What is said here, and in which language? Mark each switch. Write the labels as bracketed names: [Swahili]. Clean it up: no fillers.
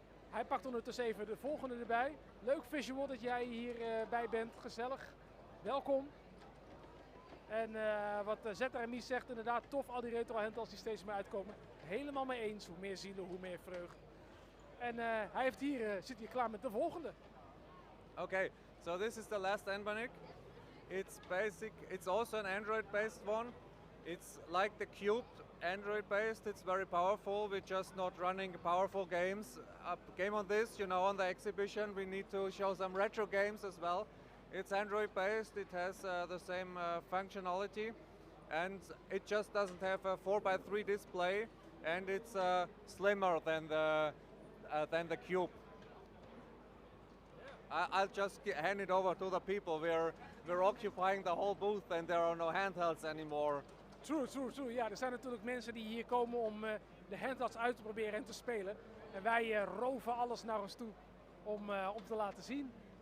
[Dutch] Hij pakt ondertussen even de volgende erbij. Leuk visual dat jij hierbij bent. Gezellig. Welkom. En wat ZRMI zegt, inderdaad tof, al die retro handhelds die steeds meer uitkomen. Helemaal mee eens. Hoe meer zielen, hoe meer vreugd. En hij heeft zit hier klaar met de volgende. [English] Okay, so this is the last Anbanic. It's also an Android-based one. It's like the Cube, Android-based. It's very powerful. We're just not running powerful games. Game on this, on the exhibition, we need to show some retro games as well. It's Android-based. It has the same functionality, and it just doesn't have a 4:3 display, and it's slimmer than the Cube. I'll just hand it over to the people. We're occupying the whole booth and there are no handhelds anymore. True. [Dutch] Ja, er zijn natuurlijk mensen die hier komen om de handhelds uit te proberen en te spelen. En wij roven alles naar ons toe om te laten zien.